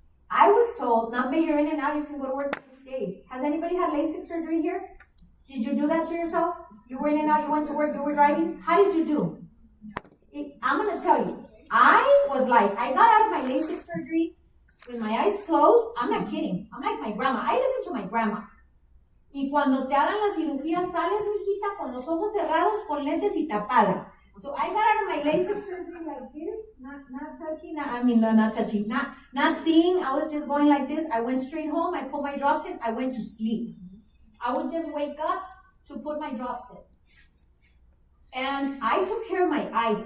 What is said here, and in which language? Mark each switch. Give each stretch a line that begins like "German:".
English: I was told, Nambe, you're in and out, you can go to work the next day. Has anybody had LASIK surgery here? Did you do that to yourself? You were in and out, you went to work, you were driving? How did you do? I'm going to tell you. I was like, I got out of my LASIK surgery with my eyes closed. I'm not kidding. I'm like my grandma. I listen to my grandma.
Spanish: Y cuando te hagan la cirugía, sales, mijita, con los ojos cerrados, con lentes y tapada.
English: So I got out of my LASIK surgery like this, not touching, not touching, not seeing. I was just going like this. I went straight home. I put my drops in. I went to sleep. I would just wake up to put my drops in. And I took care of my eyes.